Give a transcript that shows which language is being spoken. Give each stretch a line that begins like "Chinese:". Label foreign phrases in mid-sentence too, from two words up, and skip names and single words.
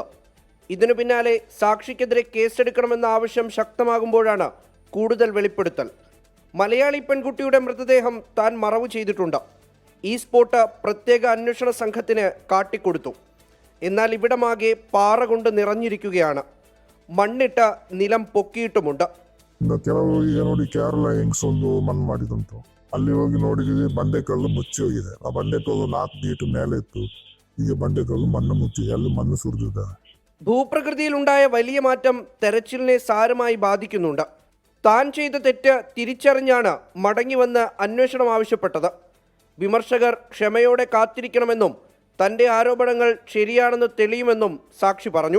Malayalam: ഇതിനു പിന്നാലെ സാക്ഷിക്കെതിരെ കേസെടുക്കണമെന്ന ആവശ്യം ശക്തമാകുമ്പോഴാണ് കൂടുതൽ വെളിപ്പെടുത്തൽ. മലയാളി പെൺകുട്ടിയുടെ മൃതദേഹം താൻ മറവു ചെയ്തിട്ടുണ്ട്. ഈ സ്പോട്ട് പ്രത്യേക അന്വേഷണ സംഘത്തിന് കാട്ടിക്കൊടുത്തു. എന്നാൽ ഇവിടമാകെ പാറ കൊണ്ട് നിറഞ്ഞിരിക്കുകയാണ്. മണ്ണിട്ട് നിലം പൊക്കിയിട്ടുമുണ്ട്.
Kannada: ಕೆಲವು ಈಗ ನೋಡಿ ಕೇರಳ ಹೆಂಗ್ಸ್ ಒಂದು ಮಣ್ಣು ಮಾಡಿದಂತು, ಅಲ್ಲಿ ಹೋಗಿ ನೋಡಿದ್ವಿ ಬಂಡೆಕಲ್ಲು ಮುಚ್ಚಿ ಹೋಗಿದೆ. ಆ ಬಂಡೆಕಲ್ಲು 4 ಫೀಟ್ ಮೇಲೆ ಇತ್ತು. ಈಗ ಬಂಡೆಕಲ್ಲು ಮಣ್ಣು ಮುಚ್ಚಿದೆ, ಅಲ್ಲಿ ಮಣ್ಣು ಸುರಿದಿದ್ದಾರೆ.
Malayalam: ഭൂപ്രകൃതിയിലുണ്ടായ വലിയ മാറ്റം തെരച്ചിലിനെ സാരമായി ബാധിക്കുന്നുണ്ട്. താൻ ചെയ്ത തെറ്റ് തിരിച്ചറിഞ്ഞാണ് മടങ്ങിവന്ന് അന്വേഷണം ആവശ്യപ്പെട്ടത്. വിമർശകർ ക്ഷമയോടെ കാത്തിരിക്കണമെന്നും തൻ്റെ ആരോപണങ്ങൾ ശരിയാണെന്ന് തെളിയുമെന്നും സാക്ഷി പറഞ്ഞു.